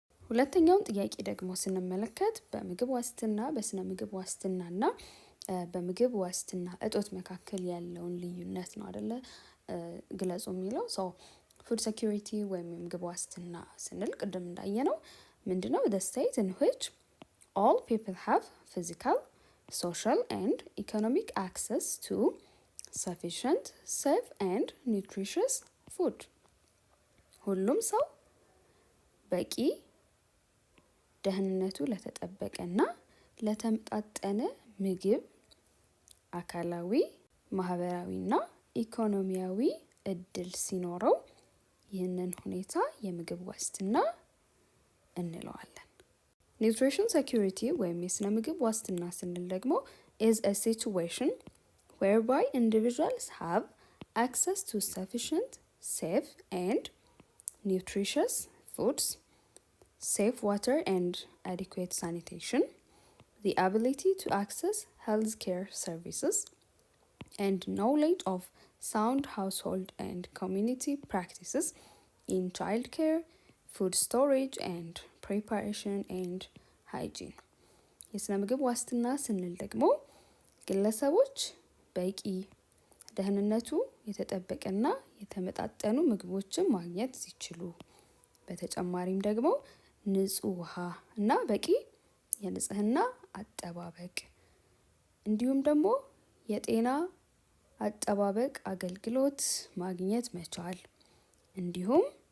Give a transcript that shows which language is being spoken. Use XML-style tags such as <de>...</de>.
<am>ሁለተኛውን ጥያቄ ደግሞ ስንመለከት በምግብ ዋስትና፣ በስነ ምግብ ዋስትናና በምግብ ዋስትና እጦት መካከል ያለውን ልዩነት ነው አይደለ ግለጹ የሚለው። ፉድ ሴኩሪቲ ወይም የምግብ ዋስትና ስንል ቅድም እንዳየነው ምንድነው?</am> <en>the state in which all people have physical, social and economic access to sufficient, safe and nutritious food.</en> <am>ሁሉም ሰው በቂ ደህንነቱ ለተጠበቀና ለተመጣጠነ ምግብ አካላዊ፣ ማህበራዊና ኢኮኖሚያዊ እድል ሲኖረው ይህንን ሁኔታ የምግብ ዋስትና እንለዋለን። ኒውትሪሽን ሴኩሪቲ ወይም የስነ ምግብ ዋስትና ስንል ደግሞ</am> <en>is a situation whereby individuals have access to sufficient, safe and nutritious foods, safe water and adequate sanitation, the ability to access healthcare services, and knowledge of sound household and community practices in childcare, food storage and preparation and hygiene።</en> <am>የስነ ምግብ ዋስትና ስንል ደግሞ ግለሰቦች በቂ ደህንነቱ የተጠበቀና የተመጣጠኑ ምግቦችን ማግኘት ሲችሉ፣ በተጨማሪም ደግሞ ንጹህ ውሃ እና በቂ የንጽህና አጠባበቅ እንዲሁም ደግሞ የጤና አጠባበቅ አገልግሎት ማግኘት መቻል እንዲሁም</am>